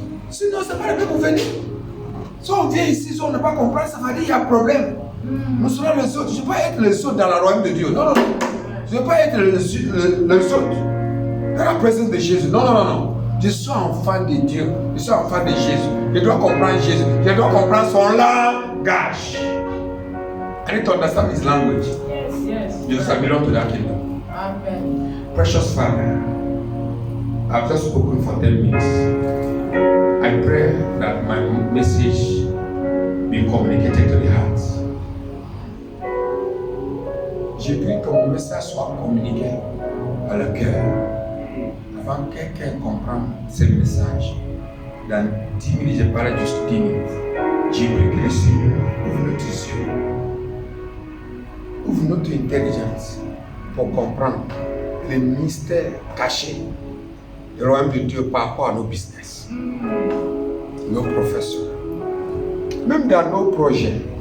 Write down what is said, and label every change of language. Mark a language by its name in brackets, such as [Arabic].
[French] Sinon, c'est pas le même venir. Si on vient ici, si on n'a pas compris, ça va dire qu'il y a un problème. Nous serons les autres. Je ne veux pas être les autres dans le royaume de Dieu. Non, non, non. Je ne veux pas être les autres dans la présence de Jésus. Non, non, non, non. Je suis enfant de Dieu. Je suis enfant de Jésus. Je dois comprendre Jésus. Je dois comprendre son langage. [English] I need to understand his language. Yes, yes. Jesus, I belong to that kingdom. Amen. Precious Father, I've just spoken for 10 minutes. I pray that my message be communicated to the heart. [French] Je prie que mon message soit communiqué à le cœur. Avant que quelqu'un comprenne ce message, dans 10 minutes, je parlais juste 10 minutes. Je prie que le Seigneur ouvre notre yeux, ouvre notre intelligence pour comprendre les mystères cachés du royaume de Dieu par rapport à nos business, nos professions, même dans nos projets.